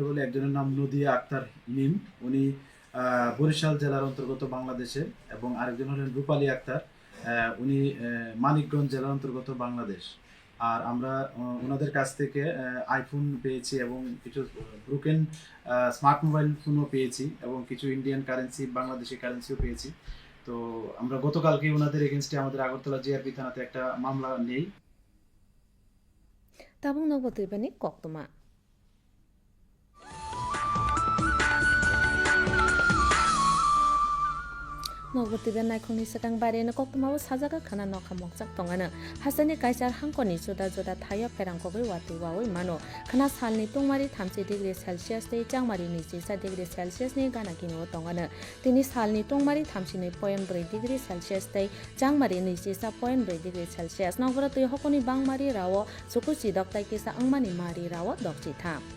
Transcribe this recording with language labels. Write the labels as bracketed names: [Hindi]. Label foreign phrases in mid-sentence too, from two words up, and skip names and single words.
[Bangla] বলে একজনের নাম নদিয়া আক্তার মিম উনি বরিশাল জেলার অন্তর্গত বাংলাদেশের এবং আরেকজন হলেন রূপালী আক্তার উনি মানিকগঞ্জ জেলার অন্তর্গত বাংলাদেশ আর আমরা ওনাদের কাছ থেকে আইফোন পেয়েছি এবং কিছু [English] broken smart mobile phone [Bangla] পেয়েছি এবং কিছু [English] Indian currency [Bangla] বাংলাদেশি কারেন্সিও পেয়েছি তো আমরা গতকালকে ওনাদের এগেইনস্টে আমাদের আগরতলা জিআরপি থানাতে একটা মামলা নেই [Kok Borok] তাবং নগতিবানি কক্তমা नगतिबे नायखंनि सेटां बारेनो कक्तमाबो साजागा खाना नखा मकजाक तंगानो हासानि काइसार हांखनि जुदा जुदा थायो फेरांखबै वाति वावै मानो खाना सालनि तंमारि 30 [English] degree Celsius [Kok Borok] तै चांमारि 27 [English] degree Celsius [Kok Borok] नि गाना किनो तंगानो तिनि सालनि तंमारि 32.4 [English] degree Celsius [Kok Borok] तै चांमारि 27.4 [English] degree Celsius [Kok Borok] नगरा तै हकनि बांमारि रावो सुकुसि दक्ताइ केसा अंमानि मारि रावो दक्चि था